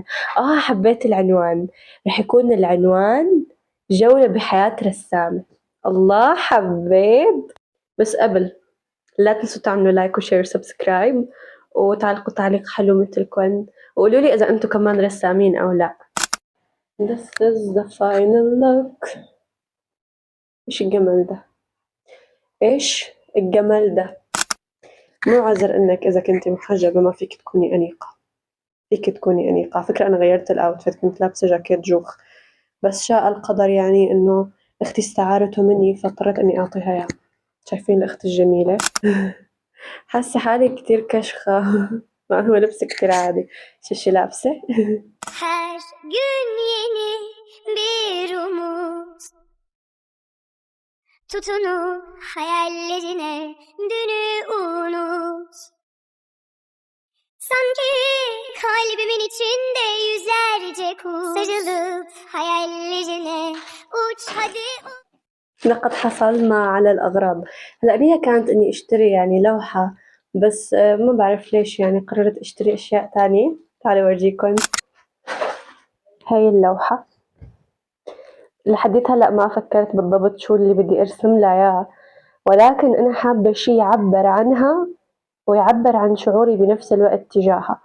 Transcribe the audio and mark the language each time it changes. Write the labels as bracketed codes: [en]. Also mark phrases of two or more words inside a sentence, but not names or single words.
[ar] حبيت العنوان، رح يكون العنوان جولة بحياة رسامة. الله، حبيت. بس قبل لا تنسوا تعملوا لايك وشير وسبسكرايب، وتعلقوا تعليق حلو مثلكم، وقولوا لي إذا أنتم كمان رسامين أو لا. [en] This is the final look. [ar] إيش الجمال ده؟ إيش الجمال ده؟ مو عذر إنك إذا كنتي محجبة ما فيك تكوني أنيقة، فيك تكوني أنيقة. على فكرة أنا غيرت الأوتفيت، كنت لابسة جاكيت جوخ، بس شاء القدر يعني إنه أختي استعارته مني فاضطريت إني أعطيها إياه. شايفين الأخت الجميلة؟ حاسة حالي كتير كشخة. ما هو لبس كتير عادي. شو لابسة؟ [tr] Her gün yeni bir umut, tutunup hayallerine dünü unut. Sanki kalbimin içinde yüzlerce kuş, sarılıp hayallerine uç hadi [ar] لقد حصلنا على الأغراض. هلأ بيها كانت إني أشتري يعني لوحة، بس ما بعرف ليش يعني قررت أشتري أشياء تانية. تعالوا أورجيكم هاي اللوحة. لحديت هلأ ما فكرت بالضبط شو اللي بدي أرسم لها إياه، ولكن أنا حابة شي يعبر عنها ويعبر عن شعوري بنفس الوقت تجاهها.